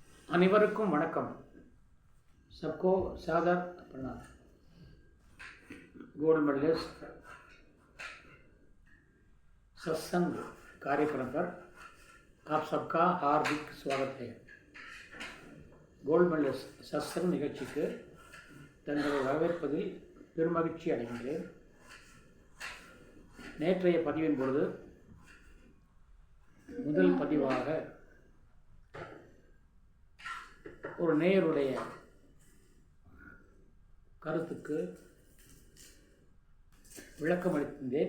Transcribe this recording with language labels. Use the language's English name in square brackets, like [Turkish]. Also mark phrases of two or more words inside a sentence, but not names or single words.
[Tamil] அனைவருக்கும் வணக்கம். [Hindi] सबको सादर प्रणाम. गोल्ड मेडलिस्ट सत्संग कार्यक्रम पर आप सबका हार्दिक स्वागत है. [Tamil] கோல்டு மெடலிஸ்ட் சத்சங் நிகழ்ச்சிக்கு தங்களை வரவேற்பதில் பெருமகிழ்ச்சி அடைகின்றேன். நேற்றைய பதிவின் பொழுது முதல் பதிவாக ஒரு நேயருடைய கருத்துக்கு விளக்கம் அளித்திருந்தேன்.